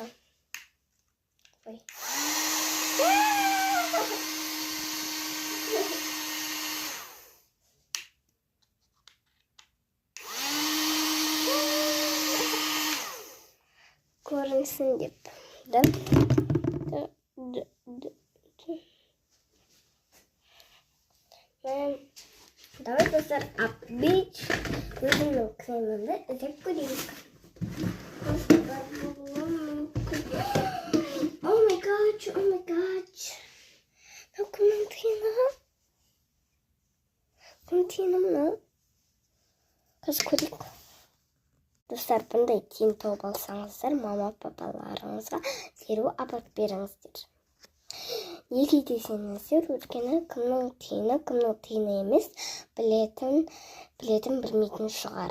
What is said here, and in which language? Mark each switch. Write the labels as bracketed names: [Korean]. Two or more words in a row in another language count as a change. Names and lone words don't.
[Kazakh] Ой. Көрінсін деп. Давай достар, опять өзімнің кремімді іздеп көрейік. [English] Oh my god. [Kazakh] Кімнің мынау? Қазір көрейік. Достар, бұндай тиын тауып алсаңыздар, мама-папаларыңызға дереу апарып беріңіздер. Неге десеңіздер, өйткені кімнің тиыны емес, білетін білмейтін шығар.